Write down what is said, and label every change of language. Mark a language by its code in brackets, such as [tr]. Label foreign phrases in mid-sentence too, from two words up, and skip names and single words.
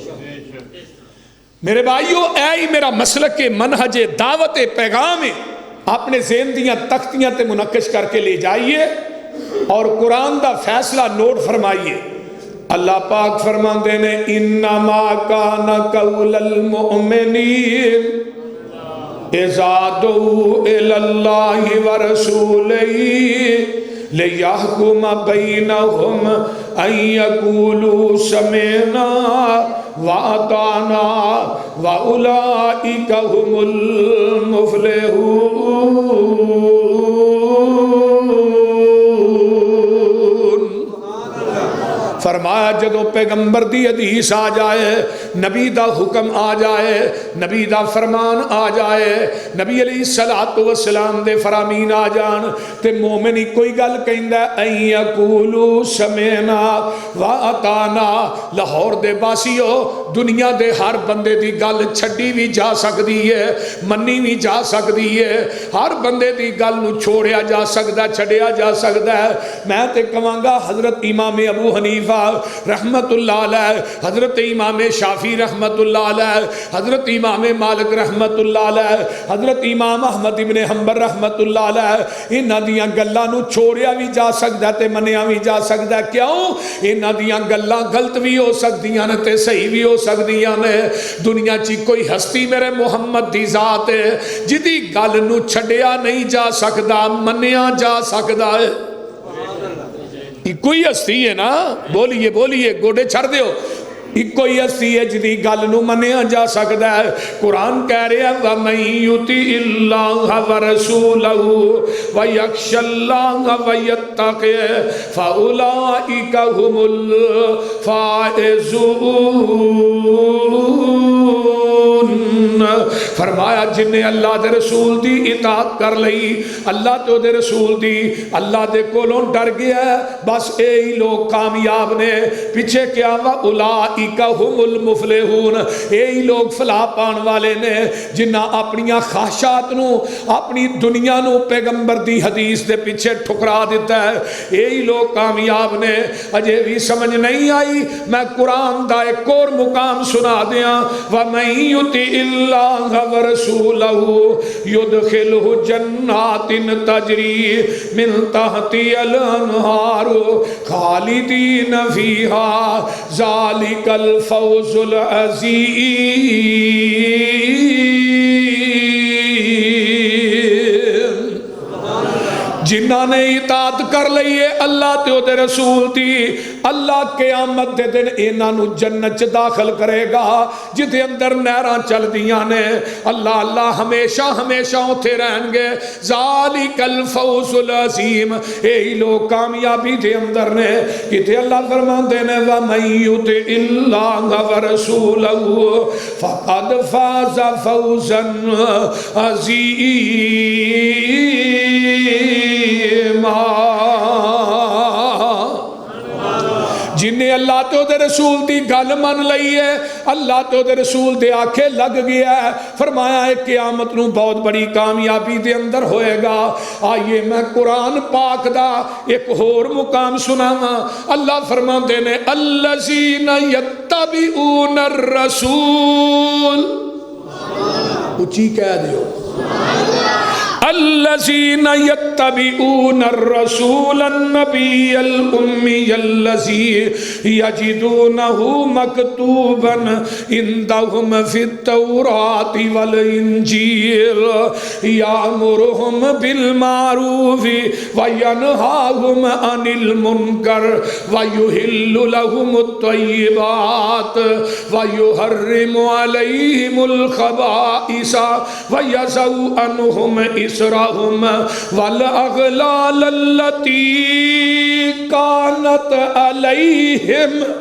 [pa] میرے بھائیو، اے ہی میرا مسلک منہج دعوت پیغام ہے، اپنے ذہن دیاں تختیاں تے منقش کر کے لے جائیے اور قرآن دا فیصلہ نوٹ فرمائیے۔ اللہ پاک فرماندے نے [ar] انما کان قول المؤمنین اذا دعوا الی اللہ ورسولہ لیحکم بینہم ان یقولوا سمعنا وَأَطَعْنَا وَأُولَئِكَ هُمُ الْمُفْلِحُونَ۔ [pa] فرمایا جدو پیغمبر دی حدیث آ جائے، نبی دا حکم آ جائے، نبی دا فرمان آ جائے، نبی علیہ السلام دے فرامین آ جان، تے مومنی کوئی گل کہندا ہے [ar] اَن یقولوا سمعنا وَأَطَعْنَا۔ [pa] لاہور دے باسیو، دنیا دے ہر بندے دی گل چھڈی بھی جا سکتی ہے، منی بھی جا سکتی ہے، ہر بندے دی گل نو چھوڑیا جا سکتا، چھڈیا جا سکتا ہے۔ میں تے کہاں گا حضرت امام ابو حنیفہ رحمت اللہ علیہ، حضرت امام شافعی رحمت اللہ علیہ، حضرت امام مالک رحمت اللہ علیہ، حضرت امام احمد ابن حنبل رحمت اللہ علیہ، انہاں دیاں گلاں نو چھوڑیا بھی جا سکتا ہے تے منیا بھی جا سکتا ہے۔ کیوں؟ انہاں دیاں گلاں غلط بھی ہو سکدیاں نے تے صحیح بھی ہو سکدیاں نے۔ دنیا چی کوئی ہستی میرے محمد دی ذات ہے جدی گل نو چھڈیا نہیں جا سکتا، منیا جا سکتا ہے۔ کوئی ہستی ہے نا، بولیے بولیے، گوڑے چھڑ دیو، کوئی ہستی ہے جدی گل نو منیا جا سکتا ہے۔ [ur] قرآن کہہ رہے ہیں [ar] وَمَن يُطِعِ اللَّهَ وَرَسُولَهُ وَيَخْشَ اللَّهَ وَيَتَّقِهِ فَأُولَئِكَ هُمُ الْفَائِزُونَ۔ [pa] فرمایا جن نے اللہ دے رسول دی اطاعت کر لئی، اللہ تو دے رسول دی، اللہ دے کولوں ڈر گیا ہے، بس یہی لوگ کامیاب نے۔ [ur] پیچھے کیا [ar] وَأُولَئِكَ هُمُ الْمُفْلِحُونَ، [pa] یہی لوگ فلاح پان والے نے جنہ اپنیاں خواہشات نو، اپنی دنیا نو پیغمبر دی حدیث دے پیچھے ٹھکرا دیتا ہے، یہی لوگ کامیاب نے۔ اجے بھی سمجھ نہیں آئی؟ میں قرآن دا ایک اور مقام سنا دیاں [ar] وَمَن يُطِعِ اللَّهَ وَرَسُولَهُ يُدْخِلْهُ جَنَّاتٍ تَجْرِي مِن تَحْتِهَا الْأَنْهَارُ خَالِدِينَ فِيهَا ذَلِكَ الْفَوْزُ الْعَظِيمُ۔ [pa] جنہاں نے اطاعت کر لئیے اللہ تے دے رسول دی، اللہ قیامت دے دن انہاں نو جنت چ داخل کرے گا جدے اندر نہراں چل دیاں نے۔ اللہ اللہ ہمیشہ ہمیشہ اوتھے رہن گے۔ [ar] ذالک الفوز العظیم، [pa] یہی لوگ کامیابی دے اندر نے۔ کتے اللہ فرماندے نے [ar] وَمَن يُطِعِ اللَّهَ وَرَسُولَهُ فَقَدْ فَازَ فَوْزًا عَظِيمًا۔ [pa] جنہیں اللہ تو دے رسول دی گل من لئی ہے، اللہ تو دے رسول دے آنکھیں لگ گیا ہے، فرمایا ہے قیامت نو بہت بڑی کامیابی دے اندر ہوئے گا۔ آئیے میں قرآن پاک دا ایک اور مقام سناواں۔ اللہ فرماندے نے [ar] الذین یتبعون الرسول، [pa] اچھی کہہ دیو، [ar] الذین یتبعون الرسول النبی الأمی الذی یجدونہ مکتوبا عندہم فی التوراۃ والانجیل یامرہم بالمعروف وینہاہم عن المنکر ویحل لہم الطیبات ویحرم علیہم الخبائث ویضع عنہم اسرہم والاغلال التي كانت عليهم